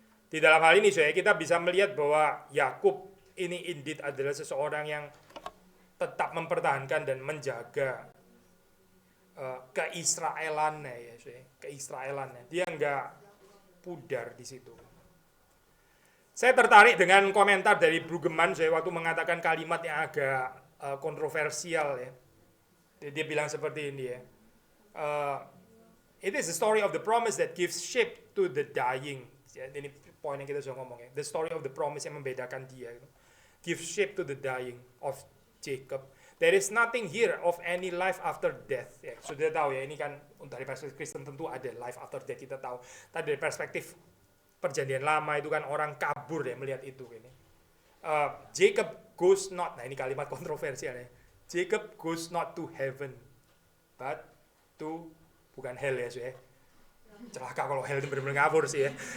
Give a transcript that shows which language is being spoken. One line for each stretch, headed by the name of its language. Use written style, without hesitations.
Indonesian: Di dalam hal ini saya kita bisa melihat bahwa Yakub ini indeed adalah seseorang yang tetap mempertahankan dan menjaga keisraelannya ya saya, keisraelannya. Dia nggak pudar di situ. Saya tertarik dengan komentar dari Brueggemann saya waktu mengatakan kalimat yang agak kontroversial ya. Dia bilang seperti ini ya.
English: It is the story of the promise that gives shape to the dying.
Indonesian: Ya, ini poin yang kita sudah ngomong ya.
English: The story of the promise
Indonesian: yang membedakan dia. Gitu.
English: Gives shape to the dying of Jacob. There is nothing here of any life after death.
Indonesian: Ya, sudah tahu ya, ini kan dari perspektif Kristen tentu ada
English: life after death,
Indonesian: kita tahu. Tapi dari perspektif perjanjian lama itu kan orang kabur ya melihat itu. Ini.
English: Jacob goes not,
Indonesian: nah ini kalimat kontroversial ya.
English: Jacob goes not to heaven, but to,
Indonesian: bukan hell ya, celaka kalau hell itu benar-benar ngawur sih ya.